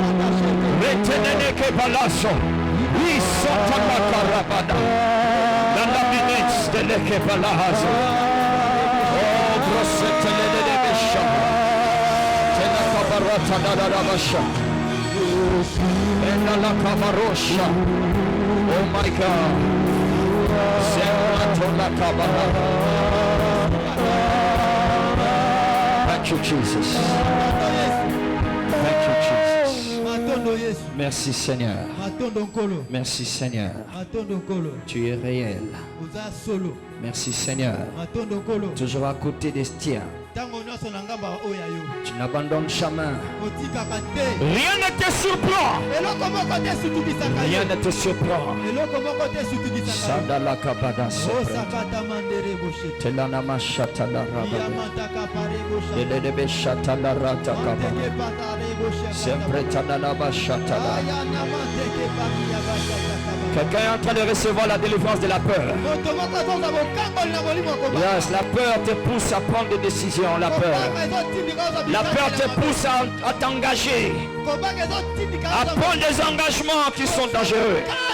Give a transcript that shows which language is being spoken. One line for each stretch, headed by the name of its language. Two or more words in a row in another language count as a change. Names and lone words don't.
English: Retenene che balasso. Isota la carabada. Nella minez delle che balazo. Oh, grossetele de besha. Tena cabarata da basha. Ena la cabarosha. Oh my God. Zella la cabara. Thank you, Jesus. Thank you, Jesus.
French: Merci, Seigneur. Merci, Seigneur. Tu es réel. Merci, Seigneur. Toujours à côté des tiens. Tu n'abandonnes jamais. Rien ne te surprend. Rien ne te surprend. Sadala kabada sopra. Telana mashata la rabada. Delebe shata la rata kabada. Sempre tanana mashata la. Quelqu'un est en train de recevoir la délivrance de la peur. Yes, la peur te pousse à prendre des décisions. La peur. La peur te pousse à t'engager. À prendre des engagements qui sont dangereux.